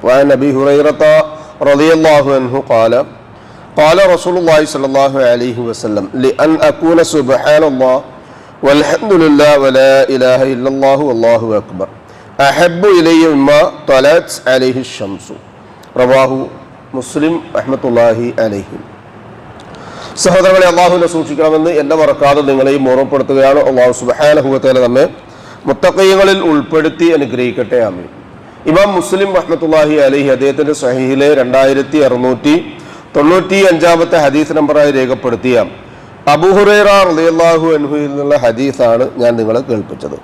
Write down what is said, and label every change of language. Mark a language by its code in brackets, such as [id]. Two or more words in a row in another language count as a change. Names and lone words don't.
[ar] وعن أبي هريرة رضي الله عنه قال رسول الله صلى الله عليه وسلم لأن أكون سبحان الله والحمد لله ولا إله إلا الله والله أكبر أحب إلي مما طلعت عليه الشمس. رواه مسلم رحمة الله عليه. [ml] സഹോദരങ്ങളെ, അള്ളാഹുവിനെ സൂക്ഷിക്കണമെന്ന് എന്നെ മറക്കാതെ നിങ്ങളെയും ഓർമ്മപ്പെടുത്തുകയാണ്. [ar] الله سبحانه وتعالى [ml] നമ്മെ മുത്തഖീങ്ങളിൽ ഉൾപ്പെടുത്തി അനുഗ്രഹിക്കട്ടെ. ആമീൻ. ഇമാം മുസ്ലിം [ar] رحمة الله عليه [ml] അദ്ദേഹത്തിന്റെ സ്വഹീഹിലെ 2695 ഹദീസ് നമ്പറായി രേഖപ്പെടുത്തിയ അബൂ ഹുറൈറ [ar] رضي الله عنه [ml] നിന്നുള്ള ഹദീസാണ് ഞാൻ നിങ്ങളെ കേൾപ്പിച്ചത്.